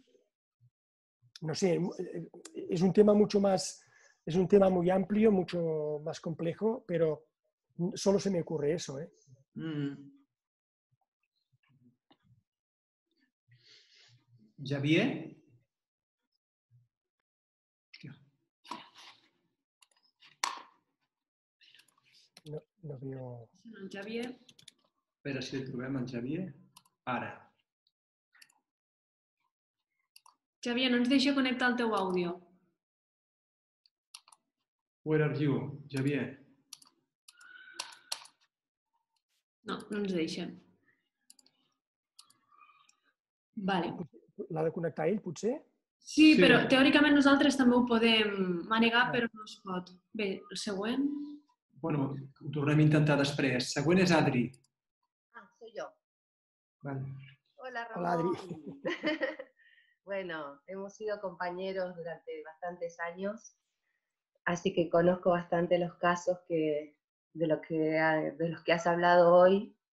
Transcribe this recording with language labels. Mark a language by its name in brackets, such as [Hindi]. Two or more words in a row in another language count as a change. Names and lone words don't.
[Spanish] No sé, es un tema mucho más, es un tema muy amplio, mucho más complejo, pero solo se me ocurre eso, ¿eh? Xavier? No veo... [Catalan] El Xavier. Espera si el trobem, el Xavier. Ara. Xavier, no ens deixa connectar el teu àudio. [English] Where are you, Xavier? [Catalan] No, no ens deixa. Vale. L'ha de connectar ell, potser? Sí, Sí. però teòricament nosaltres també ho podem manegar, però no es pot. Bé, el següent. Bueno, ho tornem a intentar després. Següent és Adri. [Spanish] Soy yo. Vale. Hola, Ramón. Hola, Adri. Bueno, hemos sido compañeros durante bastantes años, así que conozco bastante los casos de los que has hablado hoy.